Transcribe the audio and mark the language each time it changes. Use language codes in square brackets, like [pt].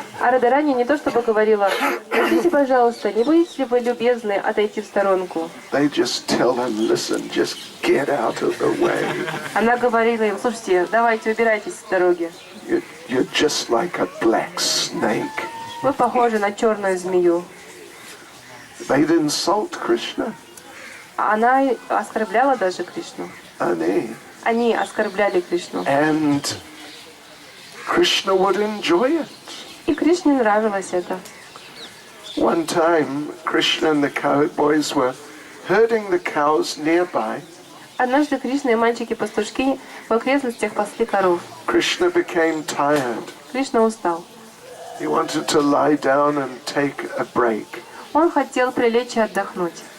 [ru] А Радарани не то чтобы говорила: «Простите, пожалуйста, не будете ли вы любезны отойти в сторонку?» [en] They just tell them, listen, just get out of the way. [ru] Она говорила им: «Слушайте, давайте убирайтесь с дороги. [en] You're just like a black snake. [ru] Вы похожи на черную змею». [en] They'd insult Krishna. [ru] Она оскорбляла даже Кришну. Они оскорбляли Кришну. [en] And Krishna would enjoy it. [ru] И Кришне нравилось это. [en] One time, Krishna and the cowherd boys were herding the cows nearby. [ru] Однажды Кришна и мальчики-пастушки в окрестностях пасли коров. [en] Krishna became tired. [ru] Кришна устал. [en] He wanted to lie down and take a break. [ru] Он хотел прилечь и отдохнуть.